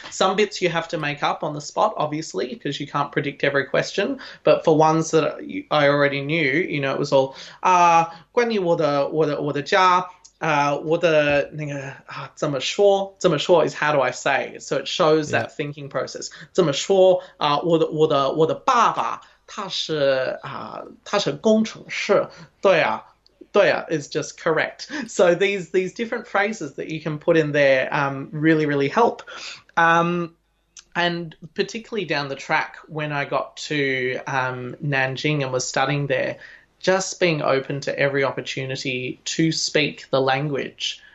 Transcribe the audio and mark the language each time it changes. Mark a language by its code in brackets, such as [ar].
[en] Some bits you have to make up on the spot, obviously, because you can't predict every question. But for ones that I already knew, it was all [zh] 关于我的家。我的那个怎么说 [en] is how do I say? So it shows that thinking process. [zh] 怎么说我的爸爸他是工程师，对啊 [en] is just correct. So these different phrases that you can put in there really, really help. And particularly down the track when I got to Nanjing and was studying there, just being open to every opportunity to speak the language.